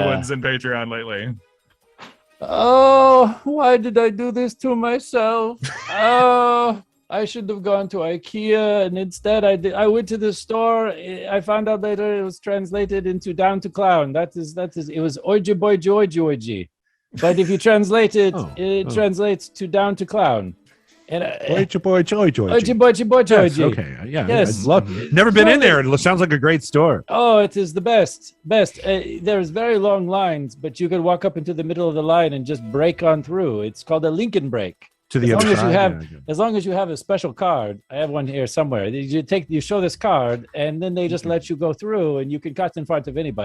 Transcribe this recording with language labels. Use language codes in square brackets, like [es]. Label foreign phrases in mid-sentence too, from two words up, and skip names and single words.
[en] ones in Patreon lately. Oh, why did I do this to myself? Oh, I should have gone to IKEA, and instead I went to the store. I found out later it was translated into down to clown. That is it was oiji boiji oiji oiji. But if you translate it, it translates to down to clown. And Oichi boy, joy, joy. oiji boiji boiji Yes, oiji. okay. Yeah. Yes. I'd love. Never been in there. It sounds like a great store. Oh, it is the best. There's very long lines, but you can walk up into the middle of the line and just break on through. It's called a Lincoln break. To the As other long as you side. have, yeah. as long as you have a special card, I have one here somewhere. You show this card, and then they just let you go through, and you can cut in front of anybody.